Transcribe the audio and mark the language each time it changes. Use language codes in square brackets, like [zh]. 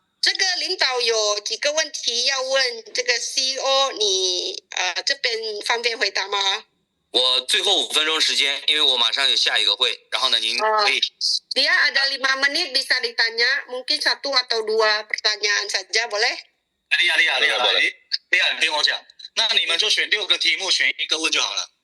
[zh] 这个领导有几个问题要问这个 CEO， 你这边方便回答吗？我最后5分钟时间，因为我马上有下一个会，然后呢，您可以 [id] Dia ada 5 menit bisa ditanya, mungkin 1 atau 2 pertanyaan saja boleh? [zh] 利亚， [id] boleh. [zh] 利亚，你听我讲，那你们就选6个题目，选1个问就好了，